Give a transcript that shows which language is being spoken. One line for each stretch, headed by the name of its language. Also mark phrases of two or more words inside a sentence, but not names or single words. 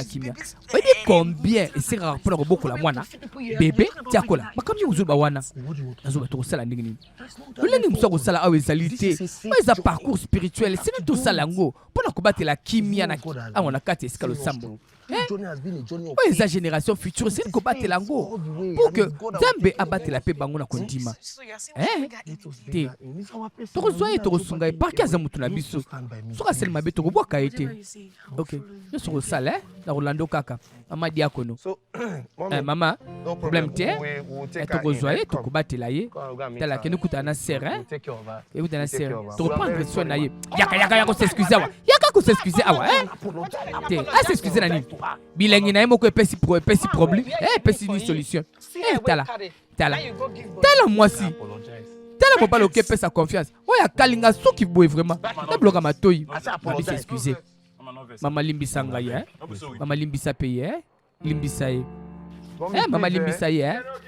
Lingala: kimia oyebi combien esekaka mpona kobokola mwana bebe tiakola makambi yango ozoloba wana nazoba tokosala ndenge nini lolenge mosu akosala awa ezali te oyo eza
French: parcours spirituel
Lingala: esili tosala yango mpona kobatela kimia awa na kati ya esika losambo oyo eza
French: génération future
Lingala: esili kobatela yango
French: pour que
Lingala: nzambe abatela mpe bango na kondima
English: So you're saying
Lingala: te tokozwa ye tokosunga ye parke aza motu na biso soki asali mabe tokobwaka ye te
English: you say,
Lingala: ok nyonso kosala na kolanda kaka mama diakono
English: So, mommy,
Lingala: mama no problème te
English: we'll take her
Lingala: tokozwa
English: in.
Lingala: ye
English: Come.
Lingala: tokobatela ye
English: Come, we'll go and meet
Lingala: tala
English: her.
Lingala: kende kutana na ser
English: We'll take care of her.
Lingala: ekuta na
English: We'll take
Lingala: ser
English: care of her.
Lingala: tokoprendre
English: Very
Lingala: soin na ye
English: sorry,
Lingala: yaka kosexcuse awa yaka kosexcuse awa te asexcuse na nini bilengi na ye moko epesi problème epesi ni solution tala tala mwasi tala mobali oke epesa confiance oyo akalinga soki boye vraiment nabiloka matoi mabisa excuse mama limbisa ngai mama limbisa mpe ye limbisa ye mama limbisa ye